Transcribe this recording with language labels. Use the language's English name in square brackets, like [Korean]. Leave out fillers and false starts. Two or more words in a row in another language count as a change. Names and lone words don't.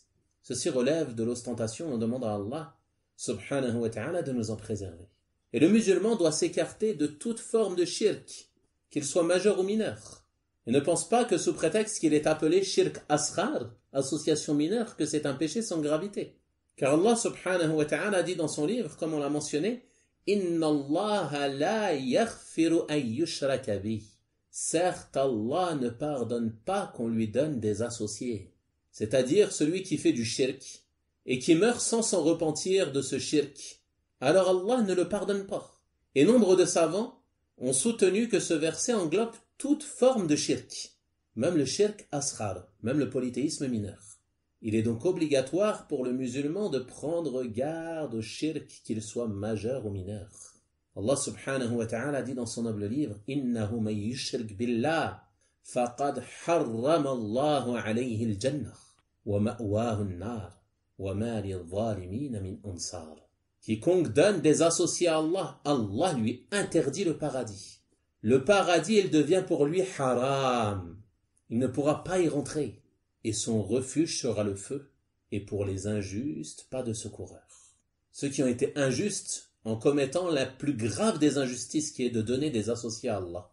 [French] Ceci relève de l'ostentation, on demande à [Arabic] الله سبحانه وتعالى [French] de nous en préserver. Et le musulman doit s'écarter de toute forme de shirk, qu'il soit majeur ou mineur. Et ne pense pas que sous prétexte qu'il est appelé [Arabic] شرك أصغر, [French] association mineure, que c'est un péché sans gravité. Car [Arabic] الله سبحانه وتعالى [French] dit dans son livre, comme on l'a mentionné, [Arabic] إن الله لا يغفر أن يشرك به. [French] Certes, Allah ne pardonne pas qu'on lui donne des associés. C'est-à-dire celui qui fait du shirk et qui meurt sans s'en repentir de ce shirk. Alors Allah ne le pardonne pas. Et nombre de savants ont soutenu que ce verset englobe toute forme de shirk, même le [Arabic] شرك أصغر, [French] même le polythéisme mineur. Il est donc obligatoire pour le musulman de prendre garde au shirk, qu'il soit majeur ou mineur. [Arabic] الله سبحانه وتعالى [French] dit dans son noble livre [Arabic] إنه من يشرك بالله فقد حرم الله عليه الجنة ومأواه النار وما للظالمين من أنصار. [French] Quiconque donne des associés à Allah, Allah lui interdit le paradis. Le paradis, il devient pour lui haram. Il ne pourra pas y rentrer. Et son refuge sera le feu. Et pour les injustes, pas de secoureur. Ceux qui ont été injustes en commettant la plus grave des injustices qui est de donner des associés à Allah.